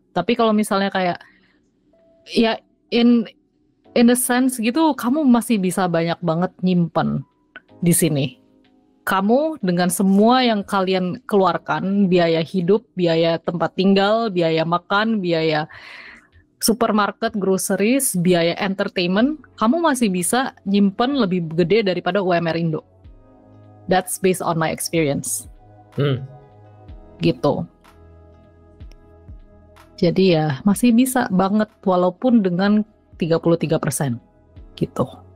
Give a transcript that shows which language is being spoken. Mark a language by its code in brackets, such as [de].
[id] Tapi kalau misalnya kayak ya [en] in a sense [id] gitu, kamu masih bisa banyak banget nyimpen di sini. Kamu dengan semua yang kalian keluarkan, biaya hidup, biaya tempat tinggal, biaya makan, biaya supermarket, groceries, biaya entertainment, kamu masih bisa nyimpen lebih gede daripada UMR Indo. [en] That's based on my experience. [id] Gitu. Jadi ya masih bisa banget walaupun dengan 33% gitu.